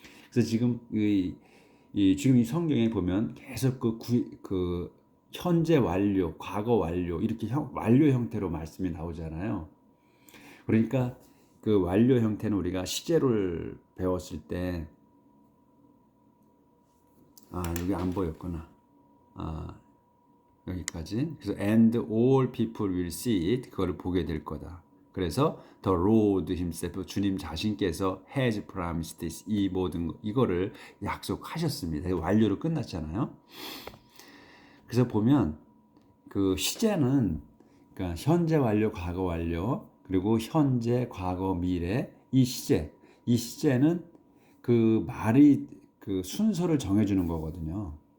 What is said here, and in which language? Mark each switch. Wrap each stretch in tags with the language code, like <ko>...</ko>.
<ko>그래서 지금 지금 이 성경에 보면 계속 그 현재 완료, 과거 완료, 이렇게 완료 형태로 말씀이 나오잖아요. 그러니까 그 완료 형태는 우리가 시제를 배웠을 때, 여기 안 보였구나. 여기까지. 그래서</ko> <en>and all people will see it,</en> <ko>그거를 보게 될 거다. 그래서</ko> <en>the Lord himself,</en> <ko>주님 자신께서</ko> <en>has promised this,</en> <ko>이 모든 이거를 약속하셨습니다. 완료로 끝났잖아요. 그래서 보면 그 시제는, 그러니까 현재 완료, 과거 완료, 그리고 현재, 과거, 미래, 이 시제는 그 말이 그 순서를 정해주는 거거든요.</ko>